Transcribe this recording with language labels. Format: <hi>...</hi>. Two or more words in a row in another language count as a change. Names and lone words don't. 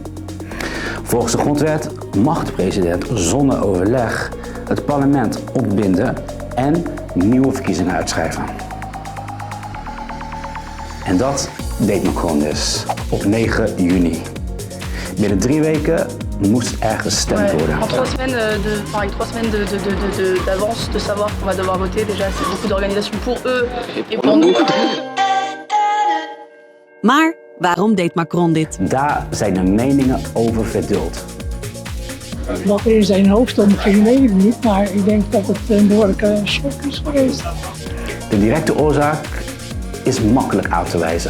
<nl>Volgens de grondwet mag de president zonder overleg het parlement opbinden en nieuwe verkiezingen uitschrijven. En dat deed Macron dus op 9 juni. Binnen 3 weken moest er gestemd worden.</nl> <fr>En 3 semaines d'avance de savoir qu'on va devoir voter, déjà c'est beaucoup d'organisation pour eux et pour nous.</fr> <nl>Maar waarom deed Macron dit? Daar zijn de meningen over verdeeld. Wat er in zijn hoofd omging, weet ik niet, maar ik denk dat het een behoorlijke shock is geweest. De directe oorzaak is makkelijk uit te wijzen.</nl>